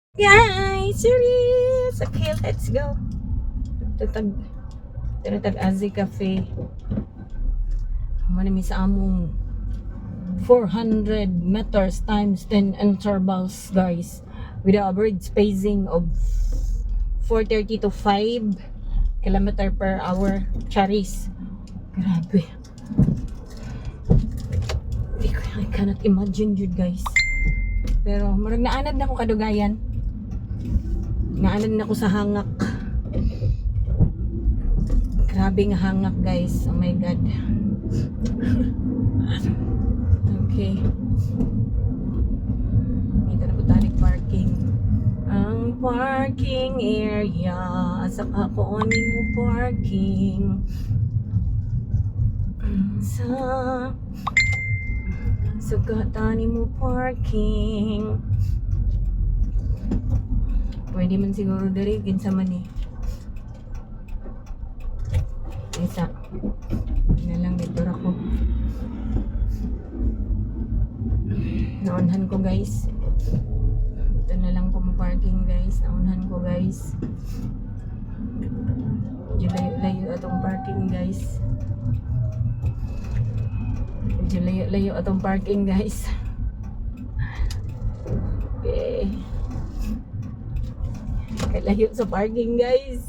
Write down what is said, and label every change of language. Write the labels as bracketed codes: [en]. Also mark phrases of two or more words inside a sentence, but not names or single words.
[en] Guys, serious. Okay, let's go. Tag Azi Cafe. [ceb] Manami sa among [en] 400 meters times 10 intervals, [ceb] guys. [en] With an average spacing of 4:30 to 5 kilometer per hour. Charis. Grabe. I cannot imagine yun, guys. [ceb] Pero marag naanad na ako kadugayan. Naanad na ako sa hangak. Grabe nga hangak, guys. [en] Oh my God. [tl] Okay. Dito na po tayo parking. Ang parking area. [ceb] Saka ko mo parking. Sa sugatan mo parking. Pwede man siguro diri kinsa man ni. Isa. Na lang dito ako. Naunhan ko, guys. Ito na lang ko parking, guys. Naunhan ko, guys. Layo atong parking, guys. Layo atong parking, guys. Okay. Layo sa parking, guys.